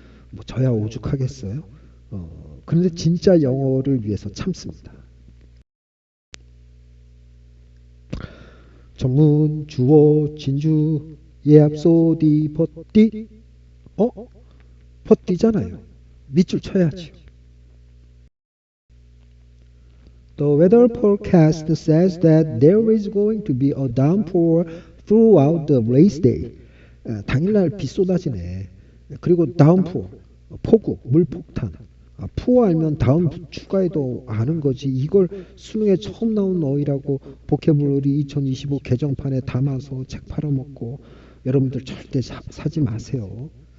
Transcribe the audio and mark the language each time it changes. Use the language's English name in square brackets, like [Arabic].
[Korean] 뭐 저야 오죽하겠어요. 그런데 진짜 영어를 위해서 참습니다. 전문, 주어, 진주, 예 앞소디 버띠 버띠잖아요. 밑줄 쳐야지요. [English] The weather forecast says that there is going to be a downpour throughout the race day. [Korean] 당일날 비 쏟아지네. 그리고 다운포, 폭우, 물폭탄. 푸어 알면 다음 추가해도 아는 거지. 이걸 수능에 처음 나온 어휘라고 보캐블러리 2025 개정판에 담아서 책 팔아먹고 여러분들 절대 사지 마세요.